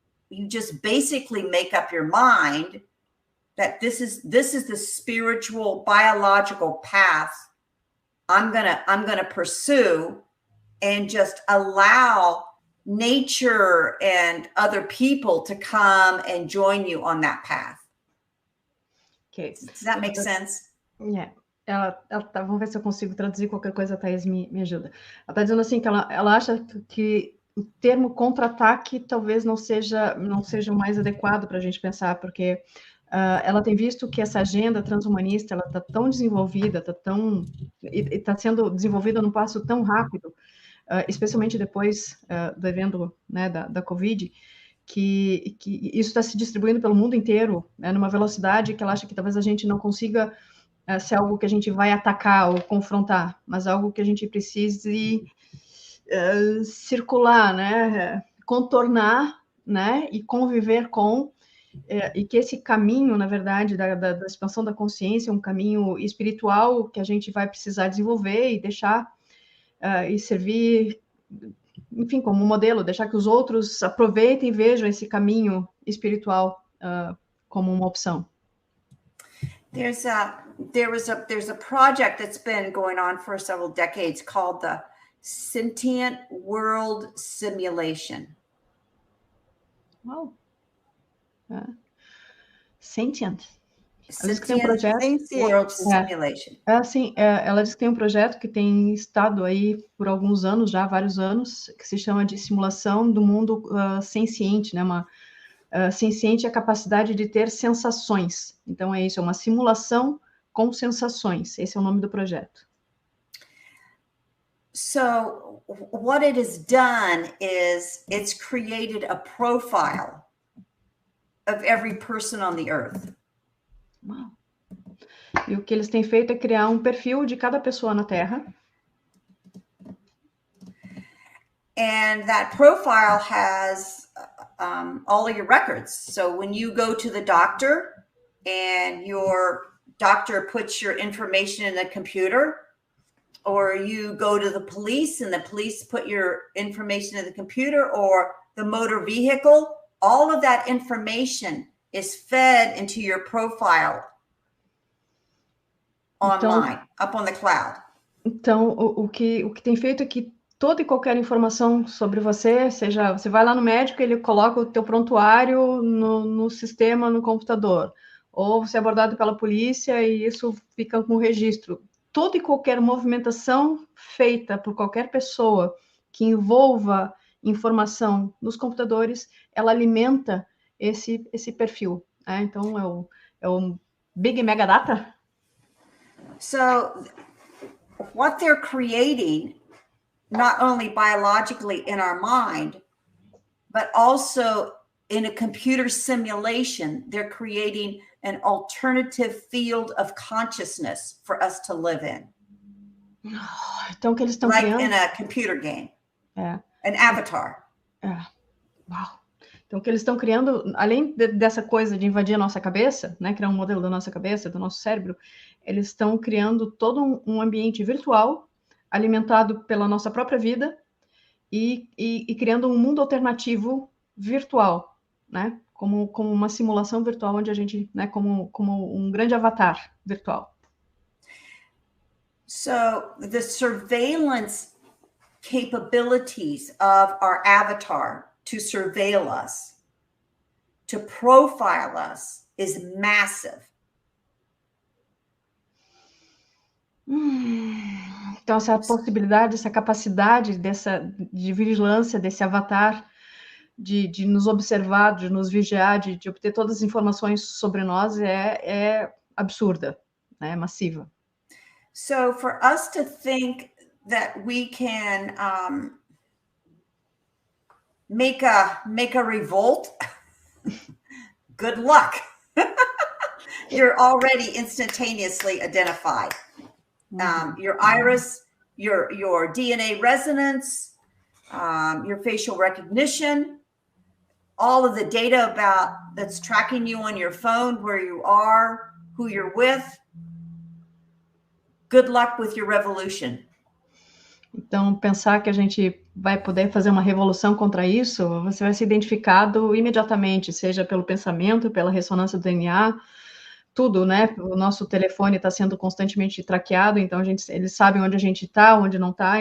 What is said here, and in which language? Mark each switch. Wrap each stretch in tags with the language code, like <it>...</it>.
<en>You just basically make up your mind that this is the spiritual, biological path I'm gonna pursue, and just allow nature and other people to come and join you on that path. Okay. Does that make sense? Yeah.</en> <pt>Vamos ver se eu consigo traduzir qualquer coisa, a Thaís me ajuda. Ela está dizendo assim que ela acha que o termo contra-ataque talvez não seja o mais adequado para a gente pensar, porque ela tem visto que essa agenda transhumanista ela está tão desenvolvida, está sendo desenvolvida num passo tão rápido, especialmente depois do evento, né, da Covid, que isso está se distribuindo pelo mundo inteiro, né, numa velocidade que ela acha que talvez a gente não consiga ser algo que a gente vai atacar ou confrontar, mas algo que a gente precise circular, né? contornar, né, e conviver com, e que esse caminho, na verdade, da expansão da consciência é um caminho espiritual que a gente vai precisar desenvolver e deixar e servir, enfim, como modelo, deixar que os outros aproveitem e vejam esse caminho espiritual como uma opção.</pt> <en>There's a project that's been going on for several decades called the Sentient World Simulation. Wow. Sentient.</en> <pt>Ela diz que tem um projeto.</pt> <en>World Simulation.</en> <pt>Ela diz que tem um projeto que tem estado aí por alguns anos, já vários anos, que se chama de simulação do mundo senciente, né? Senciente é a capacidade de ter sensações. Então é isso, é uma simulação com sensações. Esse é o nome do projeto.</pt> <en>So what it has done is it's created a profile of every person on the earth.</en> <pt>Uau. E o que eles têm feito é criar um perfil de cada pessoa na Terra.</pt> <en>And that profile has all of your records. So when you go to the doctor and your doctor puts your information in the computer, or you go to the police and the police put your information in the computer, or the motor vehicle, all of that information is fed into your profile online, up on the cloud.</en> <pt>Então, o que tem feito é que toda e qualquer informação sobre você, seja, você vai lá no médico, ele coloca o teu prontuário no sistema, no computador, ou você é abordado pela polícia e isso fica com registro. Toda e qualquer movimentação feita por qualquer pessoa que envolva informação nos computadores, ela alimenta esse perfil. Né? Então, é o Big Mega Data.</pt> <en>So, what they're creating, not only biologically in our mind, but also in a computer simulation, they're creating an alternative field of consciousness for us to live in.</en> <pt>Então, que eles estão</pt> <en>like</en> <pt>criando...</pt> <en>in a computer game, an avatar.</en> <pt>Uau. Então, o que eles estão criando, além dessa coisa de invadir a nossa cabeça, né, criar um modelo da nossa cabeça, do nosso cérebro, eles estão criando todo um ambiente virtual, alimentado pela nossa própria vida, e criando um mundo alternativo virtual, né, como uma simulação virtual, onde a gente, né, como um grande avatar virtual.</pt> <en>So, the surveillance capabilities of our avatar to surveil us, to profile us, is massive.</en> <pt>Então, essa possibilidade, essa capacidade de vigilância desse avatar, de nos observar, de nos vigiar, de obter todas as informações sobre nós é absurda, né? É massiva.</pt> <en>So, for us to think that we can make a revolt, good luck. You're already instantaneously identified. Your iris, your DNA resonance, your facial recognition, all of the data that's tracking you on your phone, where you are, who you're with. Good luck with your revolution.</en> <pt>Então, pensar que a gente vai poder fazer uma revolução contra isso, você vai ser identificado imediatamente, seja pelo pensamento, pela ressonância do DNA, tudo, né? O nosso telefone está sendo constantemente traqueado, então eles sabem onde a gente está, onde não está.</pt>